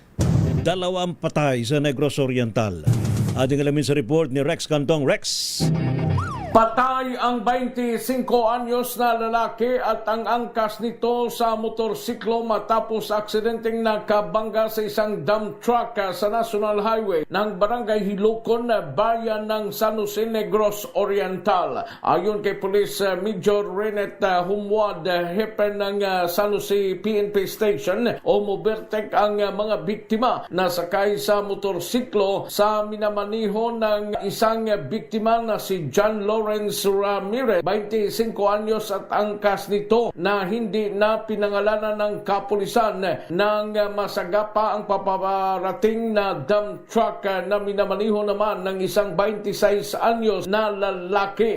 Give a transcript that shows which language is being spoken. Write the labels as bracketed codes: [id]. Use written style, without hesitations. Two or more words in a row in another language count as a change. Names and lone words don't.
[tl] 2 patay sa Negros Oriental. Ating alamin sa report ni Rex Cantong. Rex. Patay ang 25 anyos na lalaki at ang angkas nito sa motorsiklo matapos aksidenteng nakabangga sa isang dump truck sa National Highway ng Barangay Hilocon, bayan ng San Jose Negros Oriental. Ayon kay Police Major Renet Humwad, hepe ng San Jose PNP Station, umubertek ang mga biktima na sakay sa motorsiklo sa minamaniho ng isang biktima na si John Lawrence Ramirez, 25 anyos at angkas nito na hindi na pinangalanan ng kapulisan nang masagapa ang paparating na dump truck na minamaniho naman ng isang 26 anyos na lalaki.